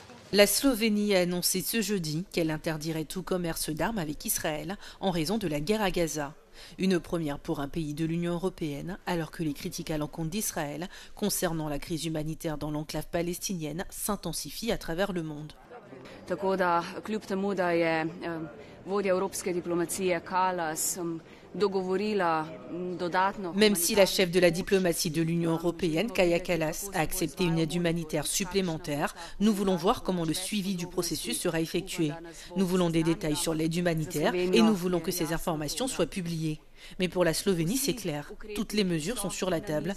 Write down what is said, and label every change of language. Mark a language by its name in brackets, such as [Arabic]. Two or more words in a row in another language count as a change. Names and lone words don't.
[French] La Slovénie a annoncé ce jeudi qu'elle interdirait tout commerce d'armes avec Israël en raison de la guerre à Gaza. Une première pour un pays de l'Union européenne, alors que les critiques à l'encontre d'Israël concernant la crise humanitaire dans l'enclave palestinienne s'intensifient à travers le monde. [Slovenian] Tako da kljub temu, da je vodja evropske diplomacije Kallas dogovorila dodatno. [French] Même si la chef de la diplomatie de l'Union européenne, Kaja Kallas, a accepté une aide humanitaire supplémentaire, nous voulons voir comment le suivi du processus sera effectué. Nous voulons des détails sur l'aide humanitaire et nous voulons que ces informations soient publiées. Mais pour la Slovénie, c'est clair. Toutes les mesures sont sur la table.